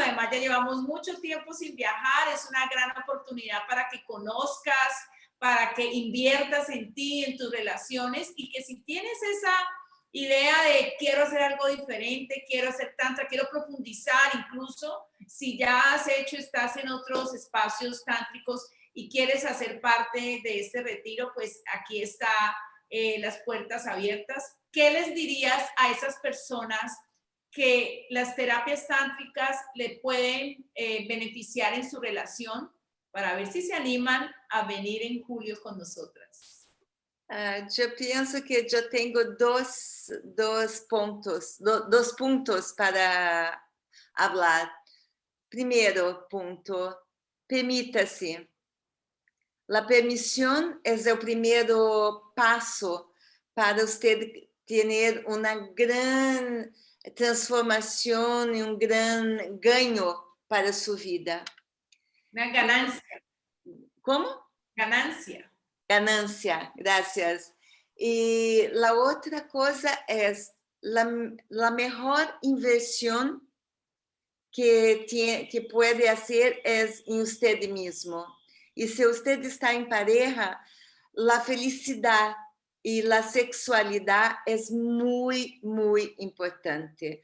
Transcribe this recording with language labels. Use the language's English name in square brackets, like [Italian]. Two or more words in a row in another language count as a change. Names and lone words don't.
[Spanish] Además, ya llevamos mucho tiempo sin viajar, es una gran oportunidad para que conozcas, para que inviertas en ti, en tus relaciones, y que si tienes esa idea de quiero hacer algo diferente, quiero hacer tantra, quiero profundizar, incluso si ya has hecho, estás en otros espacios tántricos y quieres hacer parte de este retiro, pues aquí está las puertas abiertas. ¿Qué les dirías a esas personas que las terapias tántricas le pueden beneficiar en su relación para ver si se animan a venir en julio con nosotras? [Portuguese] Eu penso que eu tenho dois pontos para falar. Primeiro ponto, permita-se. A permissão é o primeiro passo para você ter uma grande transformação e grande ganho para sua vida. [Spanish] Una ganancia. [Portuguese] Como? [Spanish] Ganancia. [Portuguese] Ganância, graças. E a outra coisa é [Spanish] la mejor inversión que puede hacer es en usted mismo. Y si usted está en pareja, la felicidad y la sexualidad es muy, muy importante.